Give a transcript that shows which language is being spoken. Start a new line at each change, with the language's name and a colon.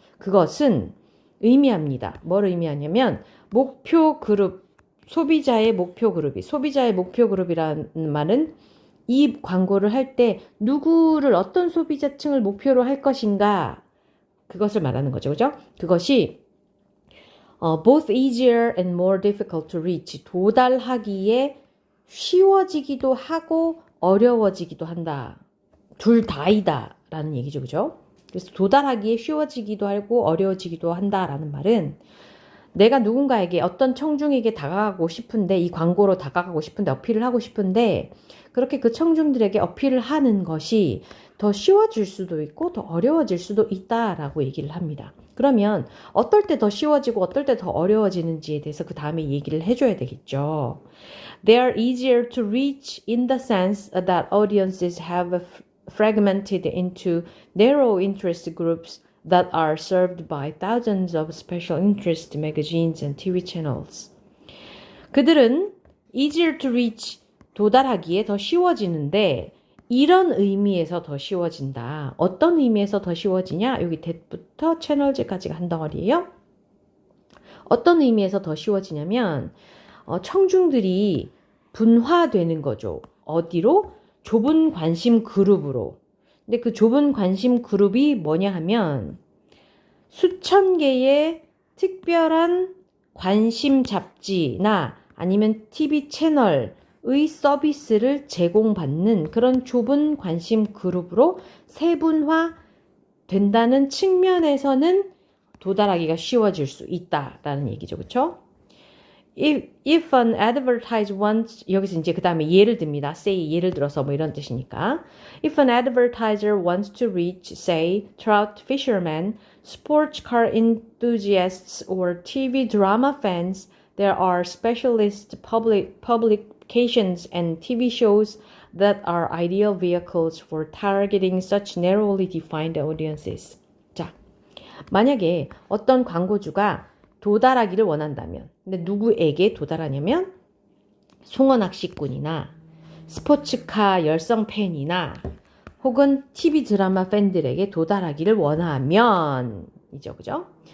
Korean: 그것은 의미합니다. 뭘 의미하냐면 목표 그룹, 소비자의 목표 그룹이라는 말은 이 광고를 할 때 누구를 어떤 소비자층을 목표로 할 것인가 그것을 말하는 거죠. 그죠?
English: 그것이 both easier and more difficult to reach,
Korean: 도달하기에 쉬워지기도 하고 어려워지기도 한다. 둘 다이다 라는 얘기죠. 그죠? 그래서 도달하기에 쉬워지기도 하고 어려워지기도 한다라는 말은 내가 누군가에게 어떤 청중에게 다가가고 싶은데 이 광고로 다가가고 싶은데 어필을 하고 싶은데 그렇게 그 청중들에게 어필을 하는 것이 더 쉬워질 수도 있고 더 어려워질 수도 있다라고 얘기를 합니다. 그러면 어떨 때 더 쉬워지고 어떨 때 더 어려워지는지에 대해서 그 다음에 얘기를 해줘야 되겠죠.
English: They are easier to reach in the sense that audiences have fragmented into narrow interest groups that are served by thousands of special interest magazines and TV channels.
Korean: 그들은
English: easier to reach,
Korean: 도달하기에 더 쉬워지는데 이런 의미에서 더 쉬워진다. 어떤 의미에서 더 쉬워지냐? 여기 that부터 채널즈까지가 한 덩어리예요. 어떤 의미에서 더 쉬워지냐면 청중들이 분화되는 거죠. 어디로? 좁은 관심 그룹으로. 근데 그 좁은 관심 그룹이 뭐냐 하면 수천 개의 특별한 관심 잡지나 아니면 TV 채널의 서비스를 제공받는 그런 좁은 관심 그룹으로 세분화 된다는 측면에서는 도달하기가 쉬워질 수 있다라는 얘기죠. 그렇죠?
English: If an advertiser wants,
Korean: 여기서 이제 그 다음에 예를 듭니다. say, 예를 들어서 이런 뜻이니까.
English: If an advertiser wants to reach, say, trout fishermen, sports car enthusiasts, or TV drama fans, there are specialist publications and TV shows that are ideal vehicles for targeting such narrowly defined audiences.
Korean: 자, 만약에 어떤 광고주가 도달하기를 원한다면, 근데 누구에게 도달하냐면 송어 낚시꾼이나 스포츠카 열성 팬이나 혹은 TV 드라마 팬들에게 도달하기를 원하면 이죠, 그죠?